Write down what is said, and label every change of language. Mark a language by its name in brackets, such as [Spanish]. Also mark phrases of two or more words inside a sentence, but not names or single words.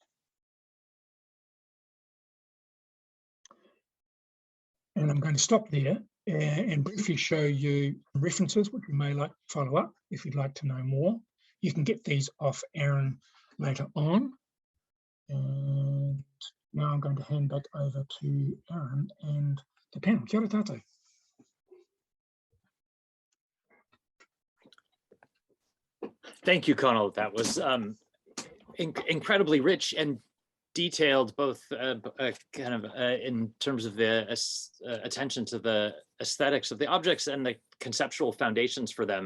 [English] And I'm going to stop there and briefly show you references which you may like to follow up if you'd like to know more. You can get these off Aaron later on. And now I'm going to hand back over to Aaron and the panel. [Māori] Kia ora tātou. [English] Thank you, Conal. That was incredibly rich and detailed, both in terms of the attention to the aesthetics of the objects and the conceptual foundations for them.